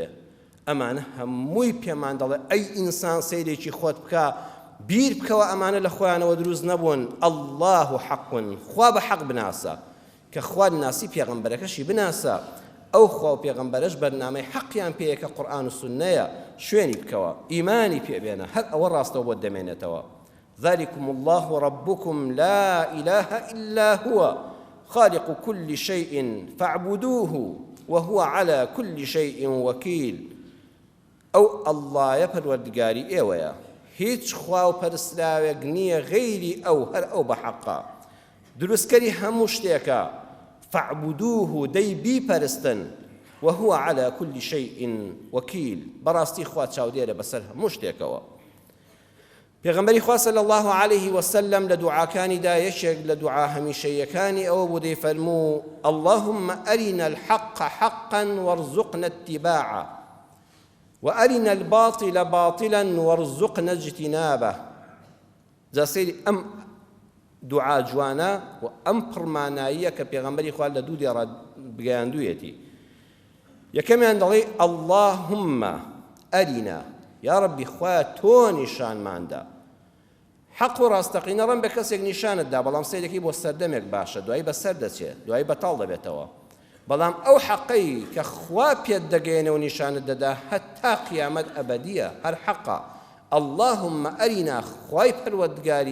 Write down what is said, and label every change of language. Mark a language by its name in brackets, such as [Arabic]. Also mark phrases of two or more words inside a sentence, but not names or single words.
[Central Kurdish] ئەمانە هەمووی پێمان دەڵێ ئەی ئینسان سەیرێکی خۆت بکە بیر بکەوە ئەمانە لە خۆیانەوە دروست نەبوون الله حەقٌ خوا بە حەق بناسە کە خوا ناسی پێغەمبەرەکەشی بناسە ئەو خوا و پێغەمبەرەش بەرنامەی حەقیان پێیە کە قورئان و سوننەیە شوێنی بکەوە ئیمانی پێبێنە هەر ئەوە ڕاستەوە بۆت دەمێنێتەوە [Arabic] ذلكم الله ربكم لا إله إلا هو خالق كل شيء فاعبدوه وهو على كل شيء وكيل [Central Kurdish] ئەو ئەڵڵایە پەروەردگاری ئێوەیە هیچ خوا و پەرستراوێک نییە غەیری ئەو هەر ئەو بە حەقا دروستکەری هەموو شتێکە فاعبدوه دەی بیپەرستن [Arabic] وهو على كل شيء وكيل [Central Kurdish] بەڕاستی خوا چاودێرە بەسەر هەموو شتێکەوە پێغەمبەری خوا [Arabic] صلی الله عليه وسلم [Central Kurdish] لە دوعاکانیدا یەکێک لە دوعا هەمیشەیەکانی ئەوە بوو دەیفەرموو [Arabic] اللهم أرنا الحق حقا وارزقنا اتباعه وأرنا الباطل باطلا وارزقنا اجتنابه [Central Kurdish] جا سەیری ئەم دوعا جوانە و ئەم پڕماناییە کە پێغەمبەری خوا لە دوو دێڕە بگەیاندوویەتی یەکەمیان دەڵێ [Arabic] اللهم ئەرینا [Central Kurdish] یا ڕەبی خوایە تۆ نیشانماندا حەق و ڕاستەقینە ڕەن بە کەسێک نیشانتدا بەڵام سەیرەکەی بۆ سەردەمێک باشە دوایی بەسەر دەچێت دوایی بەتاڵ دەبێتەوە بەڵام ئەو حەقەی کە خوا پێت دەگەێنە و نیشانت دەدا هەتا قیامەت ئەبەدیە هەر حەقە [Arabic] اللهم ئەرینا [Central Kurdish] خوای پەروەردگاری